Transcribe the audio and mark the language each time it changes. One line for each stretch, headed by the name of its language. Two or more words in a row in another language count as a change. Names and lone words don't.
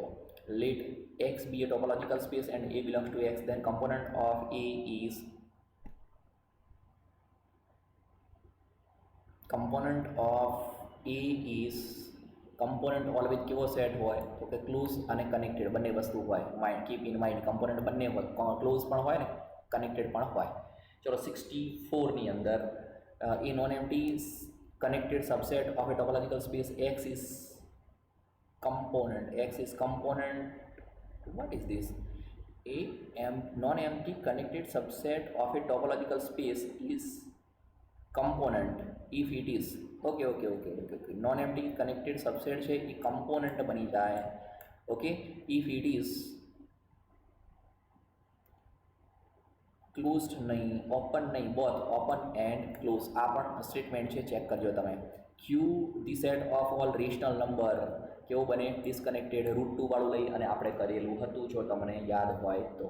English: Let X be a topological space and A belongs to X, then component of A is component always
Gujarati: કેવો સેટ હોય? તો કે ક્લોઝ અને કનેક્ટેડ બંને વસ્તુ હોય.
English: Mind, keep in mind,
Gujarati: કમ્પોનન્ટ બંને હોય, ક્લોઝ પણ હોય ને કનેક્ટેડ પણ હોય. ચલો 64ની અંદર એ
English: non empty connected subset of a topological space X is component, what is this? Non-empty connected subset of a topological space is component if it is okay. Non-empty connected subset
Gujarati: છે એ component બની જાય.
English: Okay, if it is
Gujarati: ક્લોઝડ નહીં, ઓપન નહીં,
English: both open and close.
Gujarati: આ પણ સ્ટેટમેન્ટ છે, ચેક કરજો તમે.
English: Q the set of all rational number
Gujarati: કેવું બને ડિસ્કનેક્ટેડ √2 વાળું લઈ અને આપણે કરેલું હતું જો તમને યાદ હોય તો.